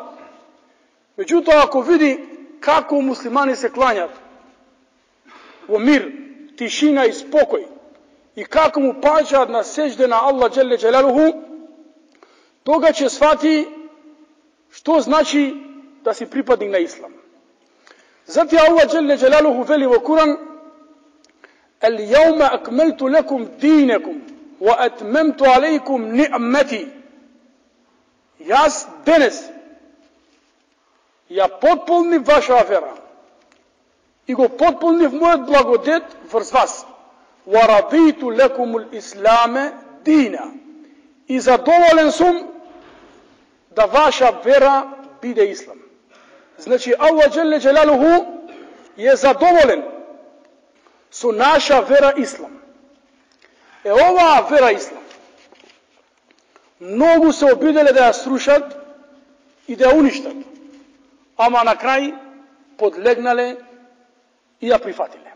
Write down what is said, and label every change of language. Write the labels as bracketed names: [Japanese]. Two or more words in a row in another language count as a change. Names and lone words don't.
[Macedonian] Меѓутоа, ако види како муслимани се клањат во мир, тишина и спокој, и како му паѓаат на сеџде на Allah [Arabic] جل جلاله, [Macedonian] тога ќе свати што значи да си припадник на ислам. Затоа Allah [Arabic] جل جلاله [Macedonian] вели во Куран: [Arabic] اليوم أكملت لكم دينكم وأتممت عليكم نعمتي. [Macedonian] Јас денес ја потполнив ваша вера и го потполнив мојот благодет врз вас. [Arabic] وَرَضِيتُ لَكُمُ الْإِسْلَامَ دِينًا. [Macedonian] И задоволен сум да ваша вера биде ислам. Значи, Allah [Arabic] جل جلاله [Macedonian] е задоволен со наша вера ислам. Е оваа вера ислам многу се обиделе да ја срушат и да ја уништат, ама на крај подлегнале и ја прифатиле.